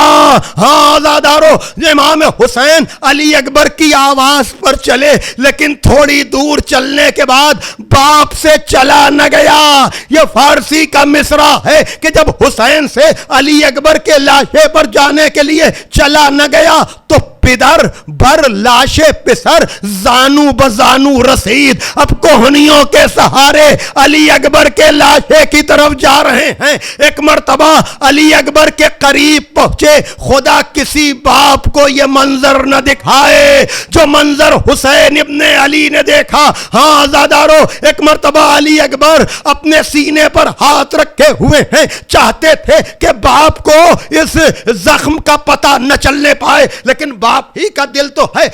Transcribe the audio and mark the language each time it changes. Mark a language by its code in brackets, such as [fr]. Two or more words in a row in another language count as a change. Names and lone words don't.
[ur] ہاں آزادارو امام حسین علی اکبر کی آواز پر چلے, لیکن تھوڑی دور چلنے کے بعد باپ سے چلا نہ گیا. یہ فارسی کا مصرع ہے کہ جب حسین سے علی اکبر کے لاشے پر جانے کے لیے چلا نہ گیا تو [fa] پدر بر لاشے پسر زانو بزانو رسید. [ur] اب کوہنیوں کے سہارے علی اکبر کے لاشے کی طرف جا رہے ہیں. ایک مرتبہ علی اکبر کے قریب پہنچے. خدا کسی باپ کو یہ منظر نہ دکھائے جو منظر حسین ابن علی نے دیکھا. ہاں آزادارو ایک مرتبہ علی اکبر اپنے سینے پر ہاتھ رکھے ہوئے ہیں, چاہتے تھے کہ باپ کو اس زخم کا پتہ نہ چلنے پائے, لیکن باپ باپ ہی کا دل تو ہے.